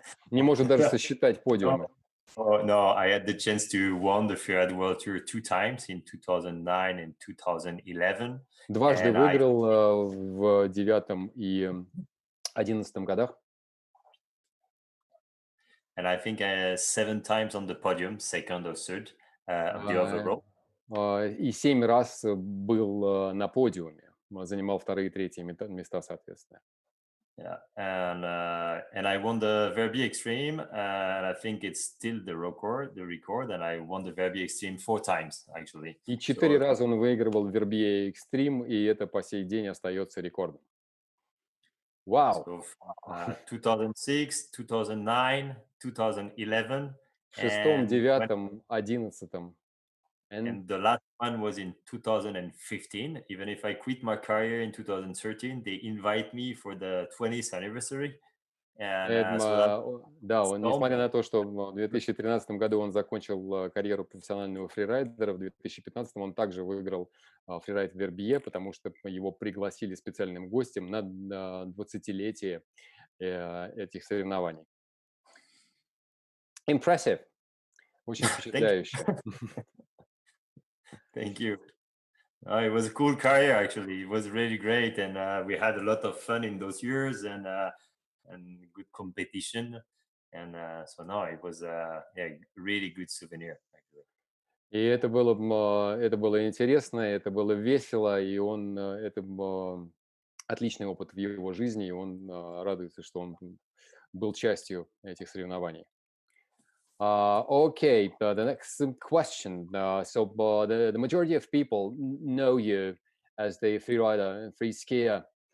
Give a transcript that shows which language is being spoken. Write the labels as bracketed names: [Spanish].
[Russian] Не может даже сосчитать подиумы. [English] No, I had the chance to win the Freeride World Tour 2 times in 2009 and 2011. [Russian] Дважды выиграл в 2009 и 2011 годах. [English] And I think 7 times on the podium, second or third of the overall. [Russian] И 7 раз был на подиуме, занимал вторые и третьи места, соответственно. [English] Yeah, and I won the Verbier Xtreme, and I think it's still the record, and I won the Verbier Xtreme 4 times, actually. [Russian] И 4 раза он выигрывал Verbier Xtreme, и это по сей день остается рекордом. [English] Wow. So, 2006, 2009, 2011. [Russian] В 6-м, 9-м, 11-м. [English] And the last one was in 2015. Even if I quit my career in 2013, they invite me for the 20th anniversary. And, [Russian] да, он, несмотря на то, что в 2013 году он закончил карьеру профессионального фрирайдера, в 2015 он также выиграл фрирайд Verbier, потому что его пригласили специальным гостем на 20-летие этих соревнований. [English] Impressive. [Russian] Очень впечатляюще. [English] Thank you. It was a cool career, actually. It was really great, and we had a lot of fun in those years, and good competition, and so no, it was really good souvenir. Actually. [Russian] И это было интересно, это было весело, и это был отличный опыт в его жизни, и он радуется, что он был частью этих соревнований. [English] Okay, the next question. So the majority of people know you as the free rider and free skier.